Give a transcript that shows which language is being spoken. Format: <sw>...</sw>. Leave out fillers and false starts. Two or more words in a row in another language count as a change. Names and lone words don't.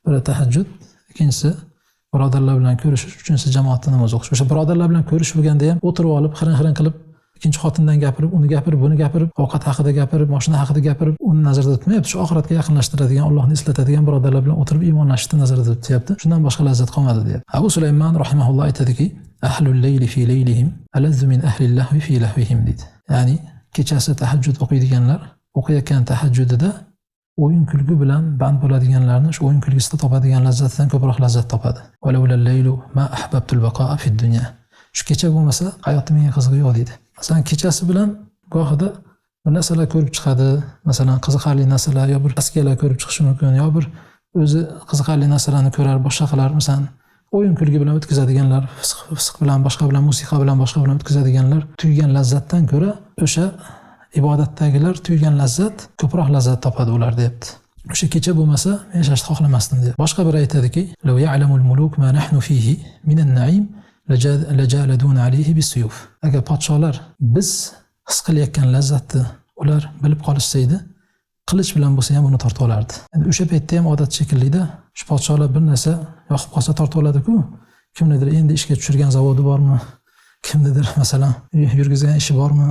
<uz>Biri tahajjud, ikkinchisi birodarlar bilan ko'rishish, uchinchisi jamoatda namoz o'qish. O'sha birodarlar bilan ko'rish bo'lganda ham o'tirib olib, xirin qilib ikkinchi xotindan gapirib, uni gapirib, buni gapirib, ovqat haqida gapirib, mashina haqida gapirib, uni nazarda tutmayapti. Shu oxiratga yaqinlashtiradigan, Allohni eslatadigan birodarlar bilan o'tirib iymonlashishni nazarda tutyapti. Shundan boshqa lazzat qolmadi deyapti. Abu Sulaymon rahimahulloh aytadiki,</uz> <ar>أهل الليل في ليلهم ألذ من أهل اللهو في لهوهم deydi.</ar> <uz>Ya'ni kechasi tahajjud o'qiydiganlar o'qiyotgan tahajjudida o'yin kulgi bilan band bo'ladiganlarni shu o'yin kulgisida topadigan lazzatdan ko'proq lazzat topadi.</uz> <ar>ولولا الليل ما أحببت البقاء في الدنيا.</ar> <uz>Shu kecha bo'lmasa hayotda menga qizig'i yo'q deydi. Masalan, kechasi bilan gohida bir narsalar ko'rib chiqadi, masalan, qiziqarli narsalar yo bir askiyalar ko'rib chiqishi mumkin, yo bir o'zi qiziqarli narsalarni ko'rar, boshqa qilar, masalan, o'yin kulgi bilan o'tkazadiganlar, fisq bilan, boshqa bilan, musiqa bilan, boshqa bilan o'tkazadiganlar tuygan lazzatdan ko'ra o'sha ibodatdagilar tuygan lazzat ko'proq lazzat topadi ular deyapti. o'sha kecha bo'lmasa men yashashni xohlamasdim dedi. Boshqa biri aytadiki,</uz> <ar>"لو يعلم الملوك ما نحن فيه من النعيم لجالدونا عليه بالسيوف."</ar> <uz>Agar podsholar biz his qilayotgan lazzatni ular bilib qolishsa edi, qilich bilan bo'lsa ham uni tortib olardi. Endi o'sha paytda ham odat shekillida shu podsholar bir narsa yoqib qolsa tortib oladi-ku. Kimnidir endi ishga tushirgan zavodi bormi? Kimnidir masalan yurgizgan ishi bormi?</uz>